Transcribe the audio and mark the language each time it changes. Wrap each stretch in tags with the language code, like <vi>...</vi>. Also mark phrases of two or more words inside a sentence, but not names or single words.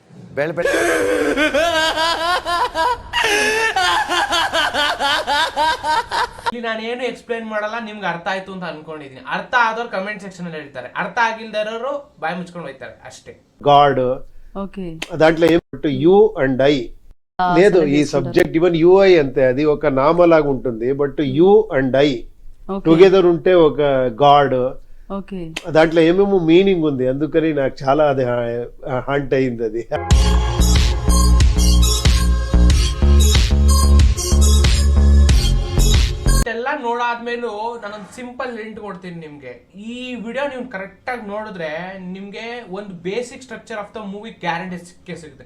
<kn>ಇಲ್ಲಿ ನಾನೇನು ಎಕ್ಸ್ಪ್ಲೇನ್ ಮಾಡಲ್ಲ, ನಿಮ್ಗೆ ಅರ್ಥ ಆಯ್ತು ಅಂತ ಅನ್ಕೊಂಡಿದೀನಿ. ಅರ್ಥ ಆದವ್ರು</kn> <en>comment section</en> <kn>ಅಲ್ಲಿ ಹೇಳ್ತಾರೆ, ಅರ್ಥ ಆಗಿಲ್ದಿರೋರು ಬಾಯಿ ಮುಚ್ಕೊಂಡು ಹೋಯ್ತಾರೆ ಅಷ್ಟೇ.</kn> <te>ಗಾಡ್ ದಾಂಟ್ಲೆ</te> <en>you and I</en> <te>లేదు ఈ సబ్జెక్ట్</te> <en>even UI</en> <te>అంతే, అది ఒక నామలాగా ఉంటుంది.</te> <en>But you and I together</en> <te>ఉంటే ఒక</te> <en>గాడ్,</en> <te>ఓకే. దాంట్లో ఏమేమో మీనింగ్ ఉంది. అందుకని నాకు చాలా అది హంట్ అయింది అది.</te> <kn>ಎಲ್ಲ ನೋಡಾದ್ಮೇಲೂ ನಾನೊಂದು</kn> <en>simple hint</en> <kn>ಕೊಡ್ತೀನಿ ನಿಮ್ಗೆ. ಈ ವಿಡಿಯೋ ನೀವು ಕರೆಕ್ಟ್ ಆಗಿ ನೋಡಿದ್ರೆ ನಿಮ್ಗೆ ಒಂದು</kn> <en>basic structure of the movie</en> <kn>ಗ್ಯಾರಂಟಿ ಸಿಗುತ್ತೆ.</kn>